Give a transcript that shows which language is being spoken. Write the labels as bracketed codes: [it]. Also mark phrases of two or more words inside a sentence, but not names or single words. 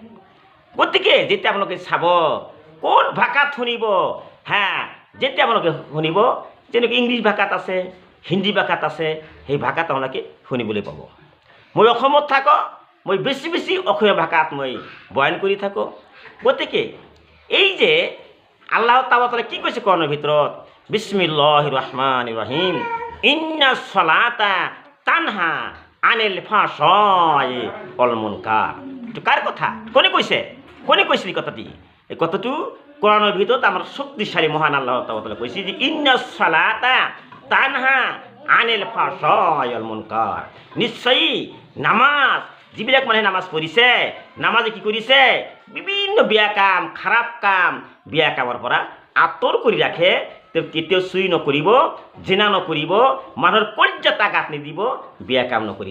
[as] গতিকে যেতিয়া আপোনালোকে চাব কোন ভাষাত শুনিব, যেতিয়া আপোনালোকে শুনিব, যেনেকৈ ইংলিছ ভাষাত আছে, হিন্দী ভাষাত আছে, সেই ভাষাত আপোনালোকে শুনিবলৈ পাব। মই অসমত থাকোঁ, মই বেছি অসমীয়া ভাষাত মই বয়ান কৰি থাকোঁ। গতিকে এই যে [ar] الله تعالى [as] কি কৈছে কোৰাণৰ ভিতৰত, [ar] بسم الله الرحمن الرحيم إن الصلاة تنهى عن الفحشاء والمنكر. [as] এইটো কাৰ কথা? কোনে কৈছিল এই কথাটি? এই কথাটো কোৰাণৰ ভিতৰত আমাৰ শক্তিশালী মহান [ar] الله تعالى [as] কৈছে যে [ar] إن الصلاة تنهى عن الفحشاء والمنكر. [as] নিশ্চয়ই নামাজ, যিবিলাক মানুহে নামাজ পঢ়িছে, নামাজে কি কৰিছে? বিভিন্ন বেয়া কাম, খাৰাপ কাম, বেয়া কামৰ পৰা আঁতৰ কৰি ৰাখে। তেওঁ কেতিয়াও চুৰি নকৰিব, জিনা নকৰিব, মানুহৰ কলিজাত আঘাত নিদিব, বেয়া কাম নকৰিব।